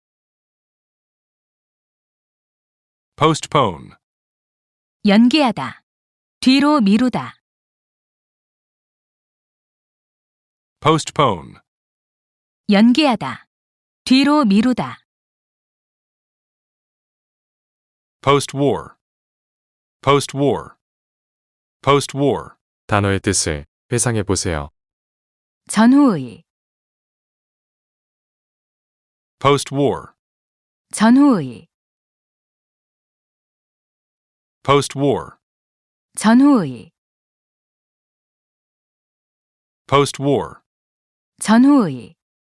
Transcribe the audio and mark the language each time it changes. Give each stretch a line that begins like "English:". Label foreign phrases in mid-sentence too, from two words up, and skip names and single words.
English: postpone,
Korean: 연기하다, 뒤로 미루다,
English: postpone,
Korean: 연기하다, 뒤로 미루다,
English: post-war, post-war, post-war,
Korean: 단어의 뜻을 회상해 보세요. 전후의,
English: post-war,
Korean: 전후의,
English: post-war,
Korean: 전후의,
English: post-war,
Korean: 전후의,